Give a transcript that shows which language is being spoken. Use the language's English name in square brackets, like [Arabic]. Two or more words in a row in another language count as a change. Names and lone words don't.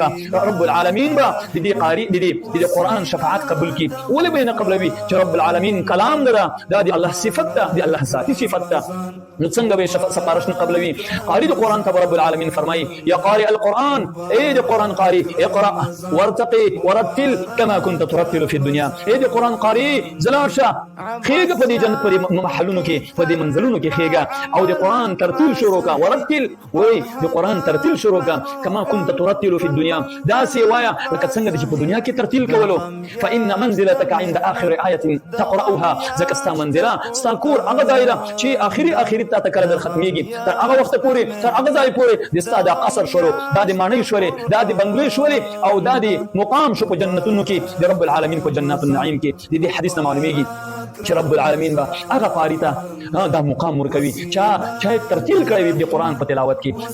[Pashto] رب العالمین با د دې قاری د دې قرآن شفاعت قبول کی. ولې به نه قبلوي چې رب العالمین کلام ده، دا د الله صفت ده، د الله ذاتی صفت ده، نو څنګه به سپارښت نه قبلوي؟ قاری د قرآن ته رب العالمین فرمایي [Arabic] یا قاری القرآن، [Pashto] ای د قرآن قاری [Arabic] اقرأ وارتقي ورتل كما كنت ترتل في الدنيا. [Pashto] ای د قرآن قاری زلاشه خېګه په دې جنت پر محلونو کې، په دې منزلونو کې خېګه او د قرآن ترتیل شروع کا، ورتل وای د قرآن ترتیل شروع کا [Arabic] كما كنت ترتل في الدنيا، [Pashto] دا سی وایا لکه څنګه چې په دنیا کې ترتیل کولو. [Arabic] فإن منزلتك عند آخر آية تقرأها، [Pashto] ځکه ستا منزله ستا کور هغه دایره چې آخري تا ته کله در ختمیږي، تر هغه وخت پورې، تر هغه ځای پورې د ستا دا قصر شروع، دا د ماڼۍ شورې، دا د بنګلې شورې او دا د مقام شو په جنتونو کې د رب العالمین په [Arabic] جنات النعیم [Pashto] کې. د دې حدیث نه معلومیږي چې رب العالمین با هغه قاری ته دا مقام ورکوي چې ترتیل کړی وي د قرآن په تلاوت کې.